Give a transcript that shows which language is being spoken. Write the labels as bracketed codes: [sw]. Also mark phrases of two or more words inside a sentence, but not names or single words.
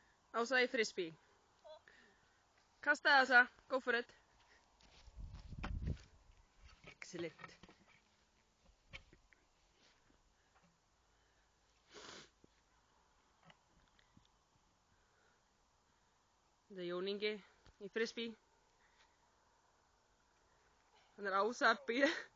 [is] Ása í frisbee. Kasta Ása. [en] Go for it. [is] Excellent. Þetta Jón Ingi í frisbee. Hann Ása að bíða.